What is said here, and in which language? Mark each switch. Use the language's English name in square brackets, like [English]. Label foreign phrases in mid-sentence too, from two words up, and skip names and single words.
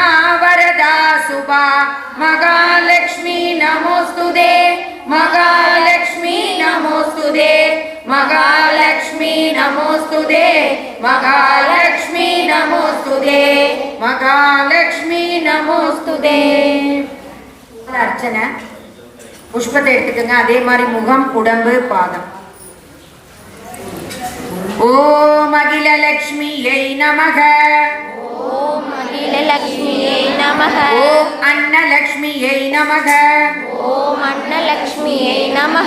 [Sanskrit] वरदा शुभा महालक्ष्मी नमोस्तुते महालक्ष्मी नमोस्तुते महालक्ष्मी नमोस्तुते महालक्ष्मी नमोस्तुते महालक्ष्मी नमोस्तुते अर्चना [Tamil] புஷ்பத்தை எடுத்துக்கங்க அதே மாதிரி முகம் உடம்பு பாதம் [Sanskrit] ॐ अखिललक्ष्म्यै नमः ॐ अखिललक्ष्म्यै नमः ॐ अन्नलक्ष्म्यै नमः ॐ अन्नलक्ष्म्यै नमः